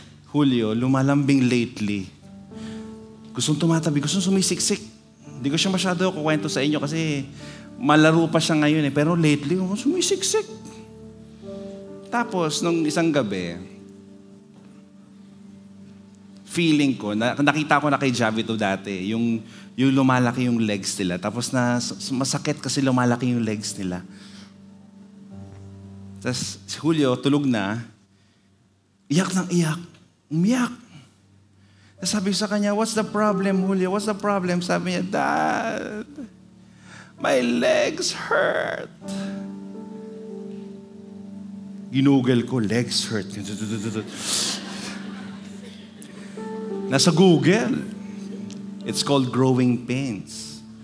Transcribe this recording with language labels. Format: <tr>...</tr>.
<tl>Julio, lumalambing lately. Gustong tumatabi, gustong sumisiksik. Hindi ko siya masyado kukwento sa inyo kasi malaro pa siya ngayon eh. Pero lately, sumisiksik. Tapos, nung isang gabi, feeling ko, nakita ko na kay Javi to dati, yung lumalaki yung legs nila. Tapos masakit kasi lumalaki yung legs nila. Tapos si Julio, tulog na, iyak ng iyak, umiyak. Tapos sabi ko sa kanya,</tl> <en>what's the problem, Julio? What's the problem?</en> <tl>Sabi niya,</tl> <en>Dad, my legs hurt.</en> <tl>Ginugel ko,</tl> <en>legs hurt.</en> <tl>Nasa Google.</tl> <en>It's called growing pains.</en>